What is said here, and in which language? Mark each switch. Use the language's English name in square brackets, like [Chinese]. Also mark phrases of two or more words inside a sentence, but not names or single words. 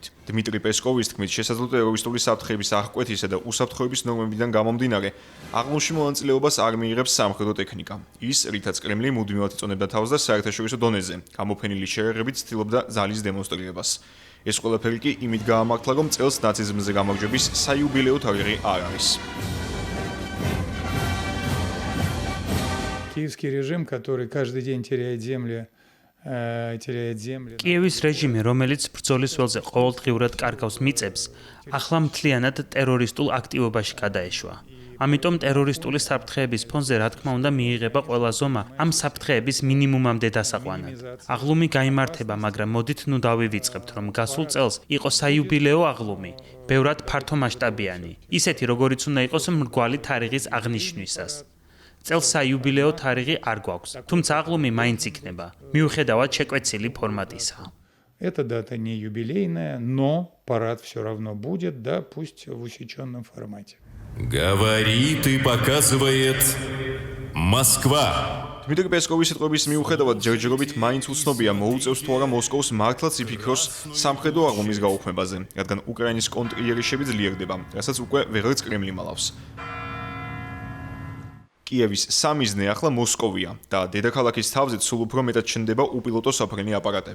[Georgian] დმიტრი პესკოვის თქმით, შესაძლოა ტერორისტული საფრთხების აღკვეთისა და უსაფრთხოების ნორმებიდან გამომდინარე, აღლუმში მონაწილეობას არ მიიღებს სამხედრო ტექნიკა. ის, რითაც კრემლი მუდმივად იწონებდა თავს და საერთაშორისო დონეზე, გამოფენილი შერეღებით ცდილობდა ძალის დემონსტრირებას. ეს ყველაფერი კი იმით გაამართლა, რომ წელს ნაციზმზე გამარჯვების საიუბილეო თარიღი არ არის. [Russian] Киевский режим, который каждый день теряет земли. [Georgian] კიევის რეჟიმი, რომელიც ბრძოლის ველზე ყოველდღიურად კარგავს მიწებს, ახლა მთლიანად ტერორისტულ აქტივობაში გადაეშვა. ამიტომ ტერორისტული საფრთხეების ფონზე, რა თქმა უნდა, მიიღება ყველა ზომა ამ საფრთხეების მინიმუმამდე დასაყვანად. აღლუმი გაიმართება, მაგრამ მოდით ნუ დავივიწყებთ, რომ გასულ წელს იყო საიუბილეო აღლუმი, ბევრად ფართომასშტაბიანი, ისეთი როგორიც უნდა იყოს მრგვალი თარიღის აღნიშვნისას. წელს საიუბილეო თარიღი არ გვაქვს, თუმცა აღლუმი მაინც იქნება, მიუხედავად შეკვეცილი ფორმატისა. [Russian] Эта дата не юбилейная, но парад все равно будет, да, пусть в усеченном формате. Говорит и показывает Москва. [Georgian] დმიტრი პესკოვის სიტყვების მიუხედავად ჯერჯერობით მაინც უცნობია მოუწევს თუ არა მოსკოვს მართლაც იფიქროს სამხედრო აღლუმის გაუქმებაზე, რადგან უკრაინის კონტრიერიშები ძლიერდება, რასაც უკვე ვეღარც კრემლი მალავს. კიევის სამიზნე ახლა მოსკოვია და დედაქალაქის თავზეც სულ უფრო მეტად ჩნდება უპილოტო საფრენი აპარატები.